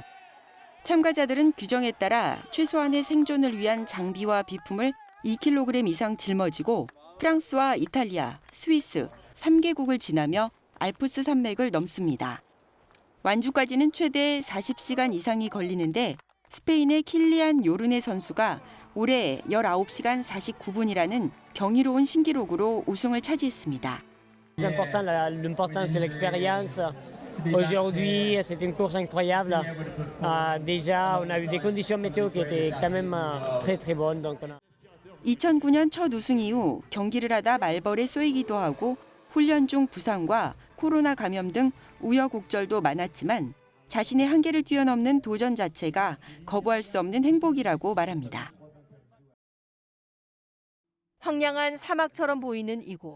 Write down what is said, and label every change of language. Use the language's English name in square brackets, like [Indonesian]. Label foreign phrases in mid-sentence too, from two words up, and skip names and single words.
[Korean] 참가자들은 규정에 따라 최소한의 생존을 위한 장비와 비품을 2kg 이상 짊어지고 프랑스와 이탈리아, 스위스 3개국을 지나며 알프스 산맥을 넘습니다. 완주까지는 최대 40시간 이상이 걸리는데 스페인의 킬리안 요르네 선수가 올해 19시간 49분이라는 경이로운 신기록으로 우승을 차지했습니다. [French] L'important c'est l'expérience. Aujourd'hui, c'était une course incroyable. Déjà, on a eu des conditions météo qui étaient quand même très bonnes. Donc on a... [Korean] 2009년 첫 우승 이후 경기를 하다 말벌에 쏘이기도 하고 훈련 중 부상과 코로나 감염 등 우여곡절도 많았지만 자신의 한계를 뛰어넘는 도전 자체가 거부할 수 없는 행복이라고 말합니다. 황량한 사막처럼 보이는 이곳.